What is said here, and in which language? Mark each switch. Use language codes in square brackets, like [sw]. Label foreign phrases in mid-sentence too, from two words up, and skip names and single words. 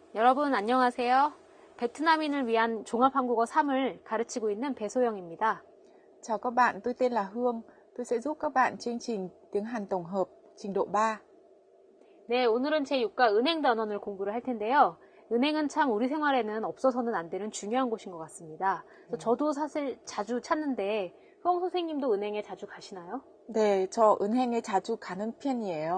[ko] 여러분 안녕하세요. 베트남인을 위한 종합한국어 3을 가르치고 있는 배소영입니다. [vi] Chào các bạn, tôi tên là Hương. Tôi sẽ giúp các bạn chương trình tiếng Hàn tổng hợp trình độ 3. [ko] 네, 오늘은 제6과 은행 단원을 공부를 할 텐데요. 은행은 참 우리 생활에는 없어서는 안 되는 중요한 곳인 것 같습니다. 저도 사실 자주 찾는데 효영 선생님도 은행에 자주 가시나요? 네, 저 은행에 자주 가는 편이에요.